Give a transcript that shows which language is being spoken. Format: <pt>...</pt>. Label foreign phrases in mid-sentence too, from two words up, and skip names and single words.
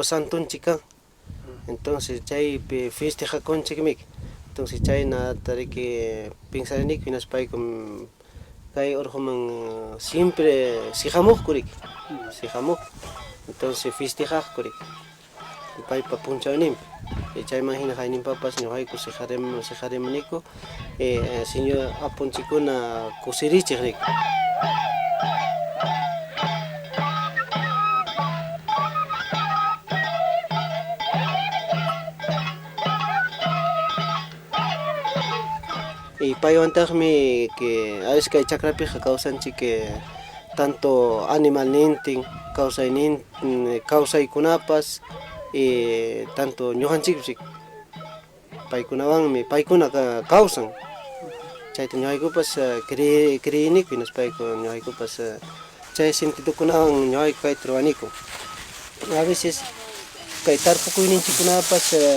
<qu>santunchik kan entonces chaypi festejakunchikmi entonces chaynata riki pensariniku hinaspaykum kay urquman siempre siqamuqku riki siqamuq entonces festejaqku riki paypa punchawninpi chayman hina hayninpapas ñuqayku siqarimaniku señor apunchikuna kusirichiq riki. Y paywantajmi</qu> <es>que a veces</es> <qu>kay chakrapiqa kawsanchik</qu> <es>que tanto animal</es> <qu>nintin kawsaykunapas</qu> <es>y tanto</es> <qu>ñuqanchikpis paykunawanmi paykuna kawsan chayta ñuqaykupas creyiniku hinaspayku ñuqaykupas chay sentidukunawan ñuqayku kayta ruwaniku</qu> <es>a veces</es> <qu>kay tarpukuyninchikkunapas</qu>